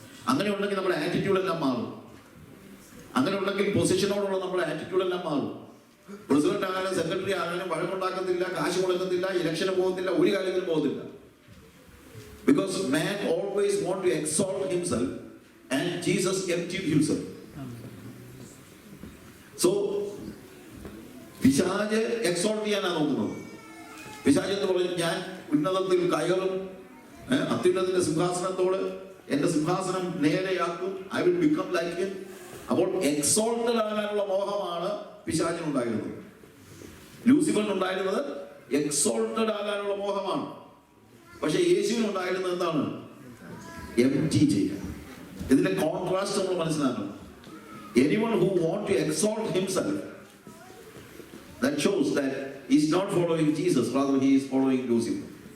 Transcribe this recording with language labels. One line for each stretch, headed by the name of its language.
Malayalam: അങ്ങനെ ഉണ്ടെങ്കിൽ നമ്മുടെ ആറ്റിറ്റ്യൂഡ് എല്ലാം മാറും. അങ്ങനെ ഉണ്ടെങ്കിൽ പൊസിഷനോടുള്ള നമ്മുടെ ആറ്റിറ്റ്യൂഡ് എല്ലാം മാറും. പ്രസിഡന്റ് ആകാനും സെക്രട്ടറി ആകാനും വഴക്കുണ്ടാക്കത്തില്ല, കാശ് മുടക്കത്തില്ല, ഇലക്ഷന് പോകത്തില്ല, ഒരു കാര്യത്തിലും പോകത്തില്ല.
English: Because man always want to exalt himself and Jesus emptied himself.
Malayalam: So പിശാച് എക്സോൾട്ട് ചെയ്യാനാണ് നോക്കുന്നത്. പിശാച് എന്ന് പറഞ്ഞു, ഞാൻ ഉന്നതത്തിൽ കയറും, അത്യുന്നതന്റെ സിംഹാസനത്തോട് എന്റെ സിംഹാസനം നേരെയാക്കും,
English: I will become like him.
Malayalam: അപ്പോൾ എക്സോൾട്ടഡ് ആകാനുള്ള മോഹമാണ് പിശാചിനുണ്ടായിരുന്നത്. ലൂസിഫറിനുണ്ടായിരുന്നത് എക്സോൾട്ടഡ് ആകാനുള്ള മോഹമാണ്. പക്ഷെ യേശുവിനുണ്ടായിരുന്നത് എന്താണ്? എംപ്റ്റി ചെയ്യുക. ഇതിന്റെ കോൺട്രാസ്റ്റ് നമ്മൾ മനസ്സിലാക്കണം.
English: Anyone who want to exalt himself, that shows that he is not following Jesus, rather he is following Lucifer.